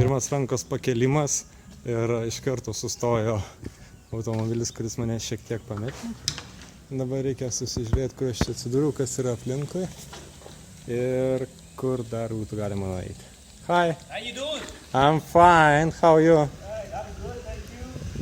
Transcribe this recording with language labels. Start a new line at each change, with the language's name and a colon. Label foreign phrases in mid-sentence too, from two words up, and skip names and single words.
Lithuanian: rankos pakelimas ir iš karto sustojo automobilis, kuris mane šiek tiek pametė. Dabar reikia susižiūrėti, kur aš čia atsidūriau, kas yra aplinkui ir kur dar būtų galima nueiti.
English: Hi! How you doing? I'm fine, how are you? Hey, I'm good, thank you.